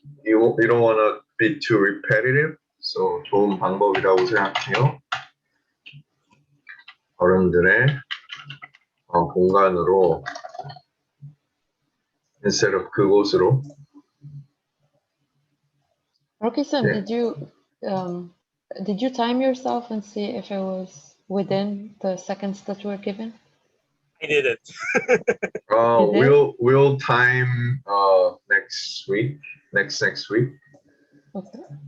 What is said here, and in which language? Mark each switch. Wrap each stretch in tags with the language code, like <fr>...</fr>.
<en>You don't want to be too repetitive.</en> <ko>So 좋은 방법이라고 생각해요. 어른들의 공간으로</ko> <en>instead of</en> <ko>그곳으로.</ko> <en>Rocky-san, Yeah. did you time yourself and see if it was within the seconds that were given? I did it. We'll time next week. Next week. Okay.</en>